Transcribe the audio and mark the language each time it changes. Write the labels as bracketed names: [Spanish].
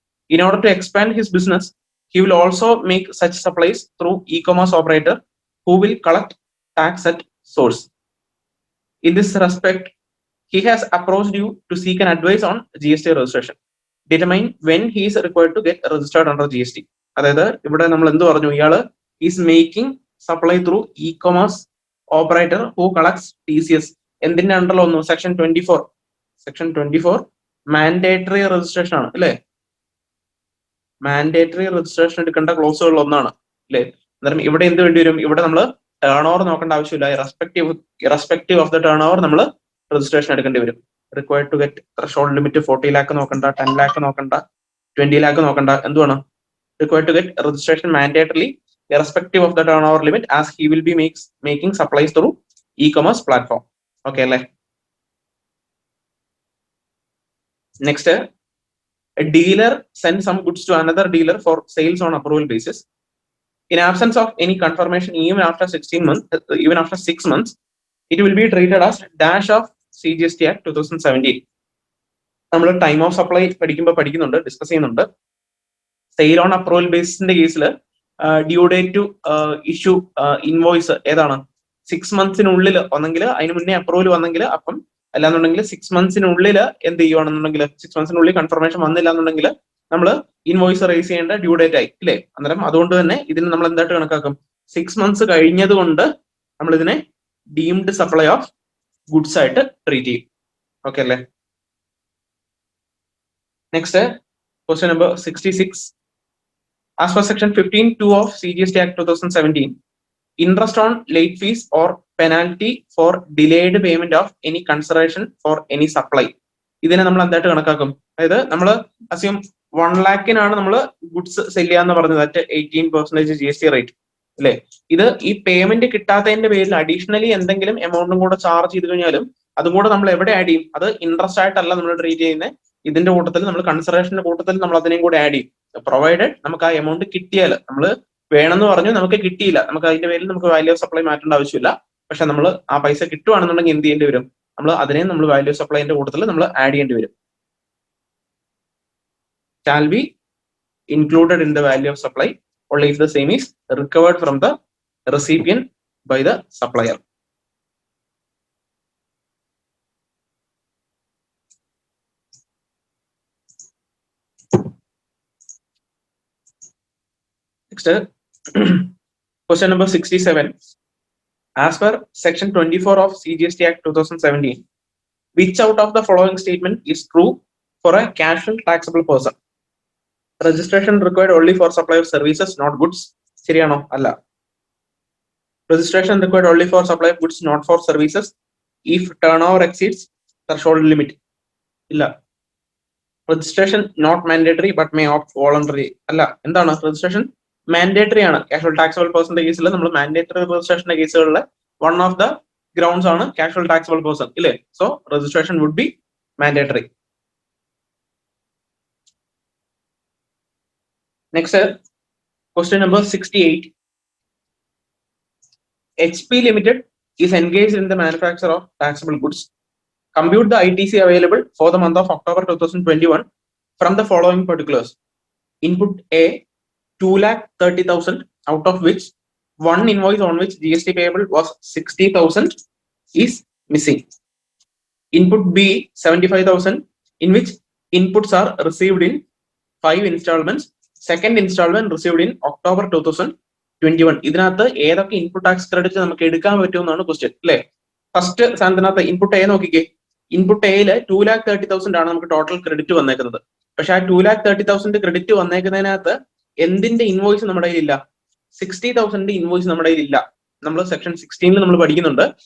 [English] In order to expand his business, he will also make such supplies through e-commerce operator who will collect tax at source. In this respect, he has approached you to seek an advice on GST registration. Determine when he is required to get registered under GST. [Malayalam] അതായത് ഇവിടെ നമ്മൾ എന്ത് പറഞ്ഞു? [English] ഇയാള് is making supply through e-commerce operator who collects TCS. [Malayalam] എന്തിന്റെ അണ്ടറിൽ വന്നു? Section 24 mandatory registration ആണ് അല്ലെ? മാൻഡേറ്ററി രജിസ്ട്രേഷൻ എടുക്കേണ്ട ക്ലോസുകളിൽ ഒന്നാണ് അല്ലെ? അന്നേരം ഇവിടെ എന്ത് വേണ്ടി വരും? ഇവിടെ നമ്മൾ ടേൺ ഓവർ നോക്കേണ്ട ആവശ്യമില്ല. [English] irrespective of the turnover [Malayalam] നമ്മൾ രജിസ്ട്രേഷൻ എടുക്കേണ്ടി വരും. [English] required to get [Malayalam] threshold limit 40 lakh നോക്കണ്ട, 10 lakh നോക്കണ്ട, 20 lakh നോക്കണ്ട. എന്തുവാണ്? [English] Required to get registration mandatorily irrespective of the turnover limit as he will be making supplies through e-commerce platform. [Malayalam] Okay അല്ലേ? [English] Next, a dealer sends some goods to another dealer for sales on approval basis. In absence of any confirmation, even after 16 months, even after 6 months, it will be treated as dash of CGST Act 2017. [Malayalam] നമ്മൾ time of supply പഠിക്കുന്നുണ്ട്, discuss ചെയ്യുന്നുണ്ട്. Sale on approval ബേസിന്റെ കേസിൽ [English] due date to issue invoice [Malayalam] ഏതാണ്? 6 monthsനുള്ളിൽ ഒന്നെങ്കിൽ അതിന് മുന്നേ approval വന്നെങ്കിൽ അപ്പം, അല്ലാന്നുണ്ടെങ്കിൽ 6 monthsനുള്ളിൽ എന്ത് ചെയ്യുവാണെന്നുണ്ടെങ്കിൽ 6 monthsനുള്ളിൽ കൺഫർമേഷൻ വന്നില്ല എന്നുണ്ടെങ്കിൽ നമ്മൾ ഇൻവോയ്സ് റേസ് ചെയ്യേണ്ട ഡ്യൂ ഡേറ്റ് ആയി ഇല്ലേ? അന്നേരം അതുകൊണ്ട് തന്നെ ഇതിന് നമ്മൾ എന്തായിട്ട് കണക്കാക്കും? 6 months കഴിഞ്ഞത് കൊണ്ട് നമ്മൾ ഇതിനെ ഡീംഡ് സപ്ലൈ ഓഫ് ഗുഡ്സ് ആയിട്ട് ട്രീറ്റ് ചെയ്യും. ഓക്കെ അല്ലേ? [English] Next, question number 66. As per section 15(2) of CGST Act 2017, interest on late fees or penalty for delayed payment of any consideration for any supply. [Malayalam] ഇതിനെ നമ്മൾ എന്തായിട്ട് കണക്കാക്കും? അതായത് നമ്മൾ അസ്യൂം 1 lakhനാണ് നമ്മൾ ഗുഡ്സ് സെല് ചെയ്യാന്ന് പറഞ്ഞത്, അറ്റ് 18% GST റേറ്റ് അല്ലേ? ഇത് ഈ പേയ്മെന്റ് കിട്ടാത്തതിന്റെ പേരിൽ അഡീഷണലി എന്തെങ്കിലും എമൗണ്ടും കൂടെ ചാർജ് ചെയ്ത് കഴിഞ്ഞാലും അതും കൂടെ നമ്മൾ എവിടെ ആഡ് ചെയ്യും? അത് ഇൻട്രസ്റ്റ് ആയിട്ടല്ല നമ്മൾ ട്രീറ്റ് ചെയ്യുന്നത്. ഇതിന്റെ കൂട്ടത്തിൽ നമ്മൾ കൺസിഡറേഷന്റെ കൂട്ടത്തിൽ നമ്മൾ അതിനെയും കൂടെ ആഡ് ചെയ്യും. പ്രൊവൈഡഡ് നമുക്ക് ആ എമൗണ്ട് കിട്ടിയാൽ, നമ്മൾ വേണമെന്ന് പറഞ്ഞു നമുക്ക് കിട്ടിയില്ല, നമുക്ക് അതിന്റെ പേരിൽ നമുക്ക് വാല്യൂ ഓഫ് സപ്ലൈ മാറ്റേണ്ട ആവശ്യമില്ല. പക്ഷെ നമ്മൾ ആ പൈസ കിട്ടുവാണെന്നുണ്ടെങ്കിൽ എന്ത് ചെയ്യേണ്ടി വരും? നമ്മൾ അതിനെയും നമ്മൾ വാല്യൂ ഓഫ് സപ്ലൈന്റെ കൂട്ടത്തിൽ നമ്മൾ ആഡ് ചെയ്യേണ്ടി വരും. [English] Shall be included in the value of supply only if the same is recovered from the recipient by the supplier. Next, question number 67. As per section 24 of CGST Act 2017, which out of the following statement is true for a casual taxable person? Registration required only for supply of services, not goods. [Malayalam] ശരിയാണോ? അല്ല. [English] Registration required only for supply of goods, not for services, if turnover exceeds threshold limit. [Malayalam] ഇല്ല. [English] Registration not mandatory but may opt voluntary. [Malayalam] അല്ല. എന്താണ്? Registration mandatory ആണ്. Casual taxable പേഴ്സന്റെ കേസിൽ നമ്മൾ mandatory രജിസ്ട്രേഷന്റെ കേസുകളിൽ [English] one of the grounds [Malayalam] ആണ് casual taxable person ഇല്ലേ? [English] So registration would be mandatory. Next, question number 68. HP Limited is engaged in the manufacture of taxable goods. Compute the ITC available for the month of October 2021 from the following particulars. Input A, 2,30,000, out of which one invoice on which GST payable was 60,000 is missing. Input B, 75,000, in which inputs are received in 5 installments. Second installment received in October 2021. [Malayalam] ഇതിനകത്ത് ഏതൊക്കെ input tax credit നമുക്ക് എടുക്കാൻ പറ്റുമെന്നാണ് question അല്ലേ? First സാധനത്തിനകത്ത് input A നോക്കിക്കേ. Input എയില് 2,30,000 ആണ് നമുക്ക് total credit വന്നേക്കുന്നത്. പക്ഷെ ആ 2,30,000 ക്രെഡിറ്റ് വന്നേക്കുന്നതിനകത്ത് എന്തിന്റെ ഇൻവോയ്സ് നമ്മുടെ കയ്യിൽ ഇല്ല? 60,000 ഇൻവോയ്സ് നമ്മുടെ കയ്യിൽ ഇല്ല. നമ്മൾ സെക്ഷൻ 16 നമ്മൾ പഠിക്കുന്നുണ്ട്.